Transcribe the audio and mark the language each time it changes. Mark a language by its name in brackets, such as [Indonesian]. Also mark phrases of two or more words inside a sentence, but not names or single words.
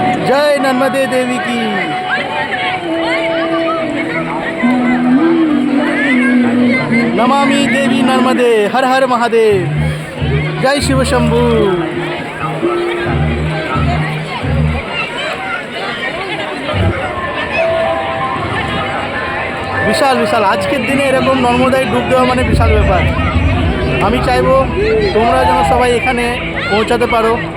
[Hindi] जय नर्मदे देवी की। [Sanskrit] नमामि देवी नर्मदे, [Hindi] हर हर महादेव, जय शिव शंभू। [Bangla] বিশাল বিশাল আজকের দিনে এরকম নর্মদায় ডুব দেওয়া মানে বিশাল ব্যাপার। আমি চাইবো তোমরা যেন সবাই এখানে পৌঁছাতে পারো।